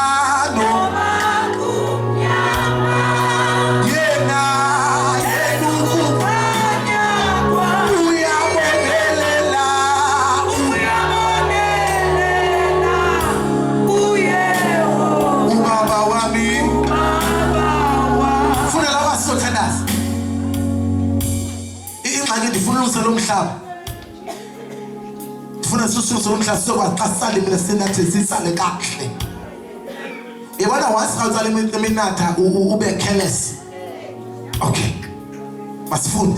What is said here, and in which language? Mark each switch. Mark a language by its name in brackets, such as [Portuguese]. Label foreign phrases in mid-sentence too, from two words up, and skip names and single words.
[Zulu] yena ukukhanya uyabonelela ubaba wami funa laba sizothandaza. [Xhosa] Ingxaki ndifuna ulungisa lo mhlaba. Ndifuna sisulungise lo mhlaba sizokwazi xa sisalimile sinathi sisale kakuhle. Yabona once xa utsala iminatha ube careless. Okay. Masifunde.